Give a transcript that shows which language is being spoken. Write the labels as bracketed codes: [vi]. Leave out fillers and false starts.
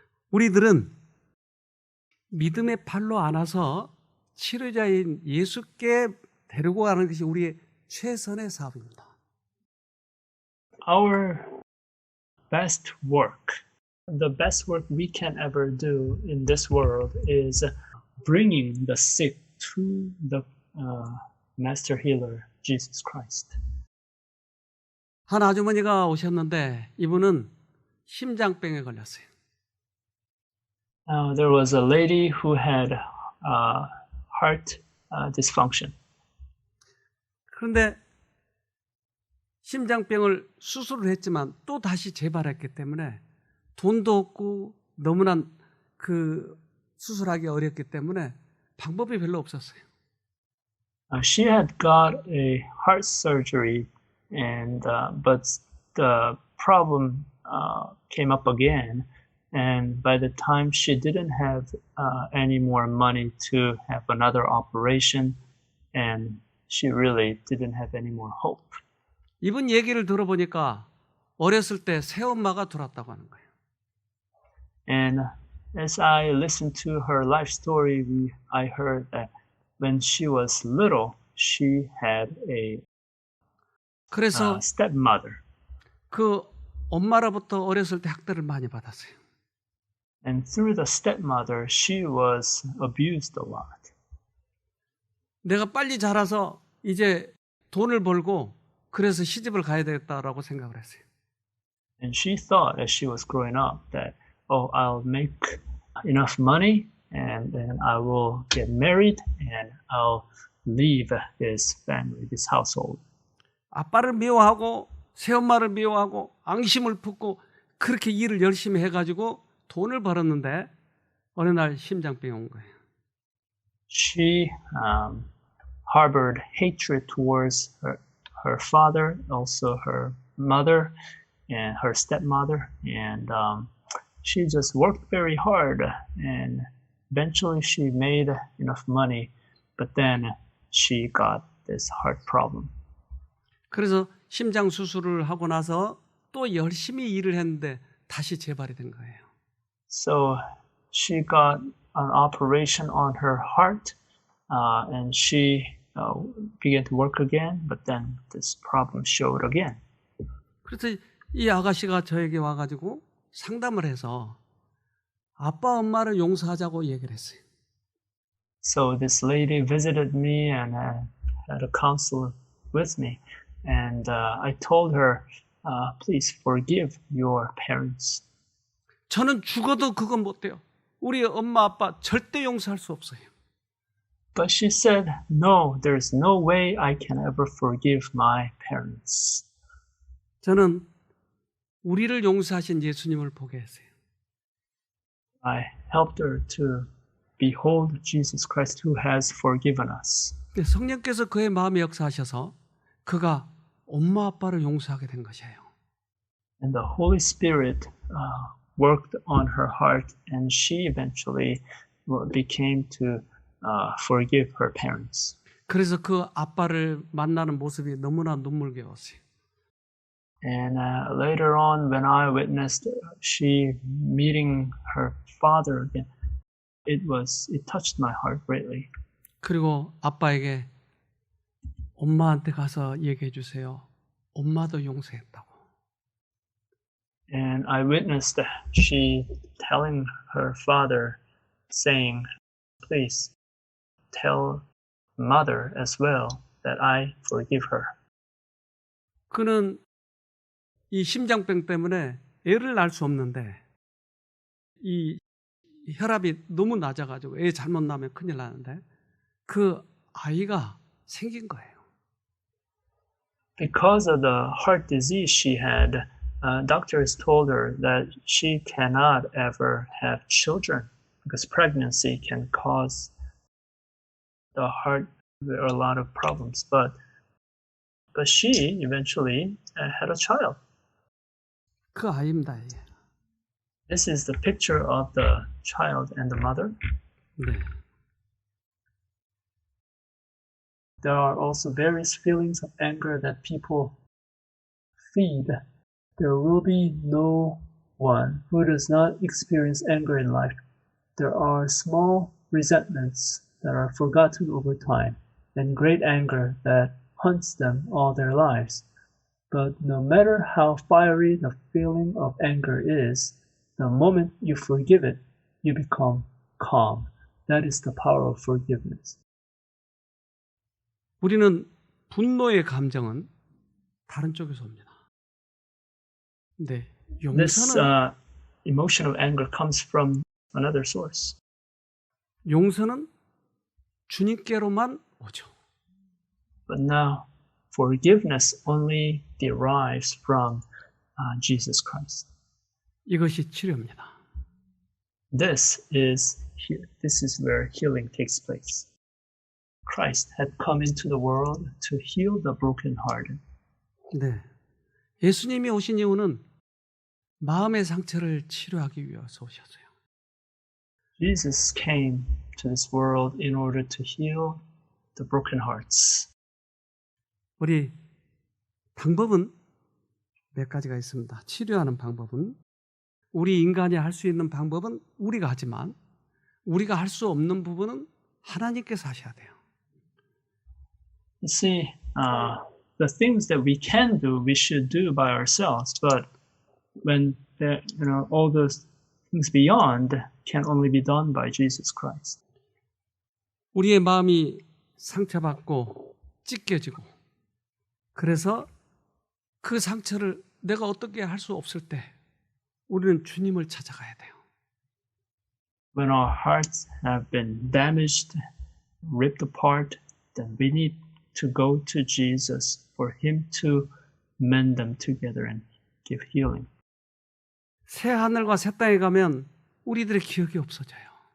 [ko] 우리들은 믿음의 팔로 안아서 치료자인 예수께 데리고 가는 것이 우리의 최선의 사업입니다. [en] Our best work, the best work we can ever do in this world is bringing the sick to the Master Healer, Jesus Christ. [ko] 한 아주머니가 오셨는데 이분은 심장병에 걸렸어요. [en] There was a lady who had heart dysfunction. [ko] 그런데 심장병을 수술을 했지만 또 다시 재발했기 때문에 돈도 없고 너무나 그 수술하기 어렵기 때문에 방법이 별로 없었어요. [en] She had got a heart surgery, and but the problem came up again. And by the time she didn't have any more money to have another operation, and she really didn't have any more hope. [ko] 이분 얘기를 들어보니까 어렸을 때 새엄마가 돌았다고 하는 거예요. [en] And as I listened to her life story, I heard that when she was little, she had a [ko] 그래서 [en] stepmother. [ko] 그 엄마로부터 어렸을 때 학대를 많이 받았어요. [en] And through the stepmother, she was abused a lot. [ko] 내가 빨리 자라서 이제 돈을 벌고 그래서 시집을 가야 되겠다라고 생각을 했어요. [en] And she thought as she was growing up that, oh, I'll make enough money and then I will get married and I'll leave this family, this household. [ko] 아빠를 미워하고 새엄마를 미워하고 앙심을 품고 그렇게 일을 열심히 해가지고 돈을 벌었는데 어느 날 심장병이 온 거예요. [en] She harbored hatred towards her father, also her mother and her stepmother, and she just worked very hard, and eventually she made enough money, but then she got this heart problem. [ko] 그래서 심장 수술을 하고 나서 또 열심히 일을 했는데 다시 재발이 된 거예요. [en] So she got an operation on her heart, and she began to work again, but then this problem showed again. [ko] 그래서 이 아가씨가 저에게 와가지고 상담을 해서 아빠 엄마를 용서하자고 얘기를 했어요. [en] So this lady visited me and had a counsel with me, and I told her, please forgive your parents. [ko] 저는 죽어도 그건 못 돼요. 우리 엄마 아빠 절대 용서할 수 없어요. [en] But she said, no, there's no way I can ever forgive my parents. [ko] 저는 우리를 용서하신 예수님을 보게 했어요. [en] I helped her to behold Jesus Christ who has forgiven us. [ko] 성령께서 그의 마음에 역사하셔서 그가 엄마 아빠를 용서하게 된 것이에요. [en] And the Holy Spirit worked on her heart, and she eventually became to forgive her parents. [ko] 그래서 그 아빠를 만나는 모습이 너무나 눈물겨웠어요. [en] And later on, when I witnessed she meeting her father again, it touched my heart greatly. [ko] 그리고 아빠에게 엄마한테 가서 얘기해 주세요. 엄마도 용서했다고. [en] And I witnessed she telling her father, saying, "Please tell mother as well that I forgive her." [ko] 그는 이 심장병 때문에 애를 낳을 수 없는데 이 혈압이 너무 낮아가지고 애 잘못 낳으면 큰일 나는데 그 아이가 생긴 거예요. [en] Because of the heart disease she had, doctors told her that she cannot ever have children because pregnancy can cause the heart a lot of problems. But she eventually had a child. [ko] 그 아이입니다. 이게. [en] This is the picture of the child and the mother. [ko] 네. [en] There are also various feelings of anger that people feed. There will be no one who does not experience anger in life. There are small resentments that are forgotten over time, and great anger that haunts them all their lives. But no matter how fiery the feeling of anger is, the moment you forgive it, you become calm. That is the power of forgiveness. [ko] 우리는 분노의 감정은 다른 쪽에서 옵니다. 네, [en] This [ko] 용서는 [en] emotion of anger comes from another source. [ko] 용서는 주님께로만 오죠. [en] But now, forgiveness only derives from Jesus Christ. [ko] 이것이 치료입니다. [en] This is where healing takes place. Christ had come into the world to heal the brokenhearted. [ko] 네, 예수님이 오신 이유는 마음의 상처를 치료하기 위해서 오셨어요. [en] Jesus came to this world in order to heal the broken hearts. [ko] 우리 방법은 몇 가지가 있습니다. 치료하는 방법은 우리 인간이 할 수 있는 방법은 우리가 하지만 우리가 할 수 없는 부분은 하나님께서 하셔야 돼요. [en] You see, the things that we can do, we should do by ourselves. But when all those things beyond can only be done by Jesus Christ. [ko] 우리의 마음이 상처받고 찢겨지고 그래서 그 상처를 내가 어떻게 할 수 없을 때 우리는 주님을 찾아가야 돼요. [en] When our hearts have been damaged, ripped apart, then we need to go to Jesus for Him to mend them together and give healing. [ko] 새 하늘과 새 땅에 가면 우리들의 기억이 없어져요.